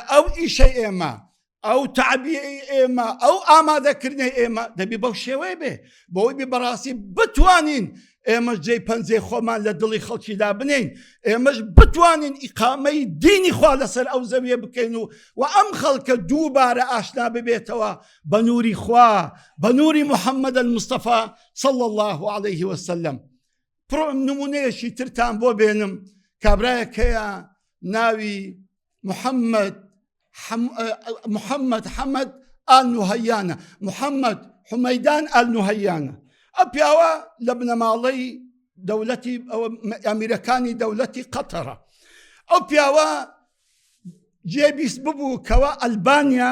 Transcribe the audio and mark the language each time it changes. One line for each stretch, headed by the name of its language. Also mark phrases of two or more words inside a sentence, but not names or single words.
Central Kurdish: ئەو ئیشەی ئێمە ئەو تعبیەی ئێمە ئەو ئامادەکردنی ئێمە دەبی بەو شێوەیە بێ بۆی بێ بەڕاستی بتوانین ئێمەش جێی پەنجەی خۆمان لە دڵی خەڵکیدا بنین ئێمەش بتوانین ئیقامەی دینی خوا لەسەر ئەو زەویە بکەین و ئەم خەڵکە دووبارە ئاشنا ببێتەوە بە نووری خوا بە نووری محەممەد المستەفا
Arabic: صلى الله عليه وسلم
Central Kurdish: نمونەیەشی ترتان بۆ بێنم کابرایەکەیە ناوی محەممەد حەمەد ئال-نوهەیانە محەممەد حومەیدان ئال-نوهەیانە ئەو پیاوە لە بنەماڵەی دەوڵەتی ئەمیرەکانی دەوڵەتی قەتەرە ئەو پیاوە جێبیست ببوو کەوە ئەلبانیا